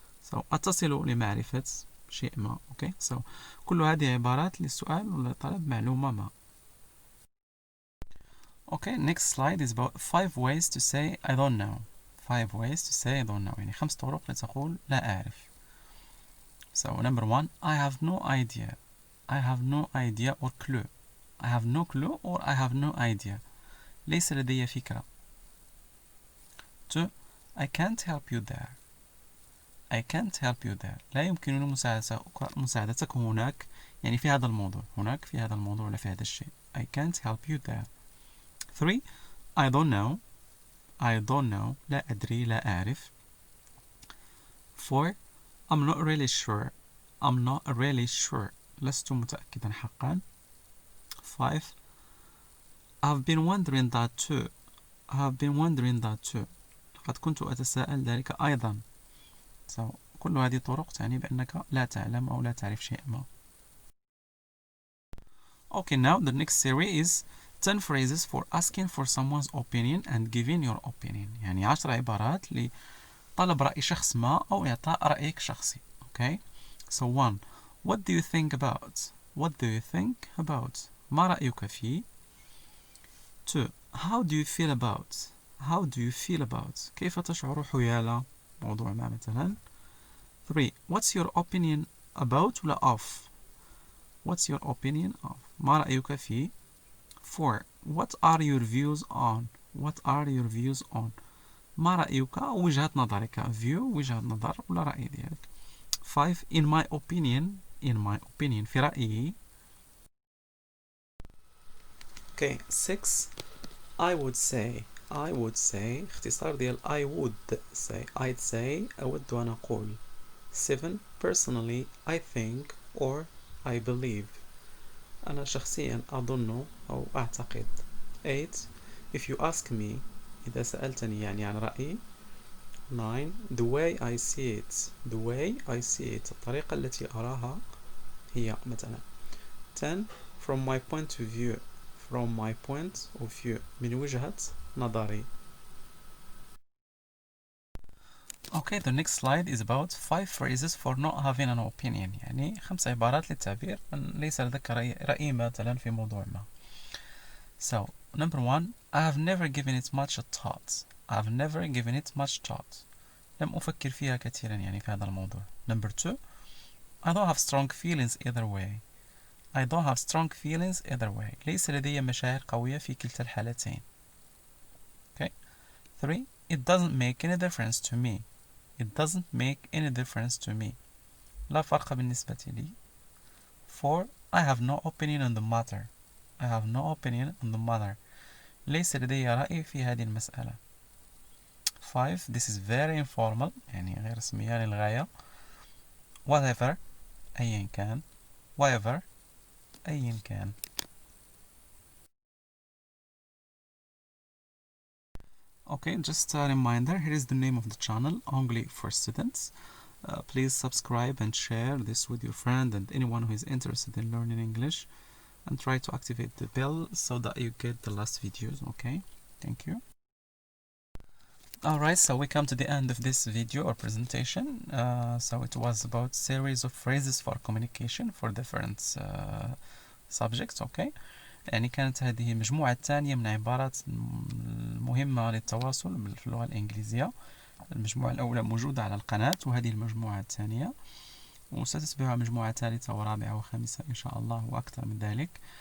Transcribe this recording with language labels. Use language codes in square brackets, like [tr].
[ar] So أتصل لمعرفة شيء ما. [en] Okay. [ar] So كل هذه عبارات للسؤال ولطلب معلومة ما. [en] Okay, next slide is about 5 ways to say I don't know. 5 ways to say I don't know. [ar] يعني 5 طرق لتقول لا أعرف. [en] So number 1 I have no idea. I have no idea or clue. I have no clue or I have no idea. [ar] ليس لدي فكرة. 2. [en] I can't help you there. I can't help you there. [ar] لا يمكنني مساعدتك هناك، يعني في هذا الموضوع، هناك في هذا الموضوع ولا في هذا الشيء. [en] I can't help you there. 3. I don't know. I don't know. [ar] لا أدري، لا أعرف. 4. [en] I'm not really sure. I'm not really sure. [ar] لست متأكدا حقا. [en] 5. I've been wondering that too. I've been wondering that too. [ar] لقد كنت أتساءل ذلك أيضا. So, كل هذه طرق تعني بأنك لا تعلم أو لا تعرف شيئا ما. [en] Okay, now the next series is 10 phrases for asking for someone's opinion and giving your opinion. [ar] يعني 10 عبارات لطلب رأي شخص ما أو إعطاء رأيك شخصي. [en] Okay? So 1. What do you think about? What do you think about? [ar] ما رأيك فيه؟ [en] 2. How do you feel about? How do you feel about? [ar] كيف تشعر حيال موضوع ما مثلا. [en] 3. What's your opinion about ولا of? What's your opinion of? [ar] ما رأيك فيه؟ [en] 4. What are your views on? What are your views on? [ar] ما رأيك أو وجهة نظرك. view وجهة نظر ولا رأي ديالك. [en] 5. In my opinion. In my opinion [ar] في رأيي. [en] Okay. 6. I would say. I would say [ar] اختصار ديال [en] I would say. I'd say [ar] أود أن أقول. [en] 7. Personally I think or I believe. [ar] أنا شخصيا أظن أو أعتقد. [en] 8. If you ask me. [ar] إذا سألتني يعني عن رأيي. 9. The way I see it. [en] The way I see it. [ar] الطريقة التي أراها هي مثلا. [en] 10. From my point of view. From my point of view. [ar] من وجهة نظري. [en] Okay, the next slide is about 5 phrases for not having an opinion. [ar] يعني 5 عبارات للتعبير أن ليس لديك رأي مثلا في موضوع ما. [en] So, number 1. I have never given it much thought. I've never given it much thought. [ar] لم أفكر فيها كثيرا يعني في هذا الموضوع. [en] Number 2. I don't have strong feelings either way. I don't have strong feelings either way. [ar] ليس لدي مشاعر قوية في كلتا الحالتين. [en] Okay. 3. It doesn't make any difference to me. It doesn't make any difference to me. [ar] لا فرق بالنسبة لي. 4. [en] I have no opinion on the matter. I have no opinion on the matter. [ar] ليس لدي رأي في هذه المسألة. [en] 5. This is very informal. [ar] يعني غير رسمية للغاية. [en] Whatever. [ar] أيا كان. [en] Whatever. أيا كان. Okay, just a reminder, here is the name of the channel, Anglais for Students. Please subscribe and share this with your friend and anyone who is interested in learning English, and try to activate the bell so that you get the last videos. Okay, thank you. Alright, so we come to the end of this video or presentation. So it was about series of phrases for communication for different subjects. [ar] Okay, يعني كانت هذه المجموعة الثانية من عبارات مهمة للتواصل في اللغة الإنجليزية. المجموعة الأولى موجودة على القناة، وهذه المجموعة الثانية، وستتبعها مجموعة ثالثة ورابعة وخامسة إن شاء الله وأكثر من ذلك.